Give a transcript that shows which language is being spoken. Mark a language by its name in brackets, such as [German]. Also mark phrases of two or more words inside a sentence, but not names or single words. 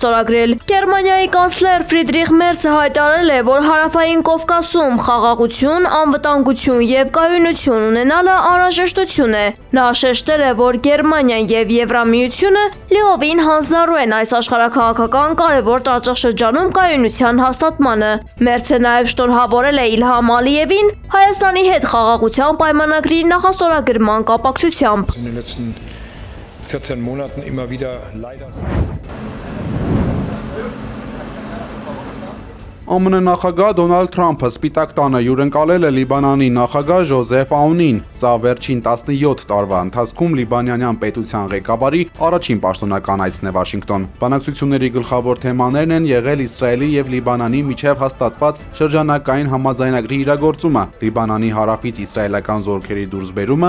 [Armenian] ստորագրել։ Գերմանիայի կանցլեր Ֆրիդրիխ Մերցը հայտարարել է, որ Հարավային Կովկասում խաղաղություն, անվտանգություն եւ կայունություն ունենալը անհրաժեշտություն է։ Նա շեշտել է, որ Գերմանիան եւ Եվրամիությունը լիովին հանձնառու են այս աշխարհաքաղաքական կարևոր տարածաշրջանում կայունության հաստատմանը։ Մերցը նաեւ շնորհավորել է Իլհամ Ալիևին Հայաստանի հետ խաղաղության պայմանագրի նախաստորագրման կապակցությամբ։ [German] In den letzten 14 Monaten immer wieder leider [Armenian] ԱՄՆ նախագահ Դոնալդ Թրամփը Սպիտակ տանը հյուրընկալել է Լիբանանի նախագահ Ժոզեֆ Աունին։ Սա վերջին 17 տարվա ընթացքում լիբանանյան պետության ղեկավարի առաջին պաշտոնական այցն է Վաշինգտոն։ Բանակցությունների գլխավոր թեմաներն են եղել Իսրայելի եւ Լիբանանի միջև հաստատված շրջանակային համաձայնագրի իրագործումը, Լիբանանի հարավից իսրայելական զորքերի դուրսբերումը,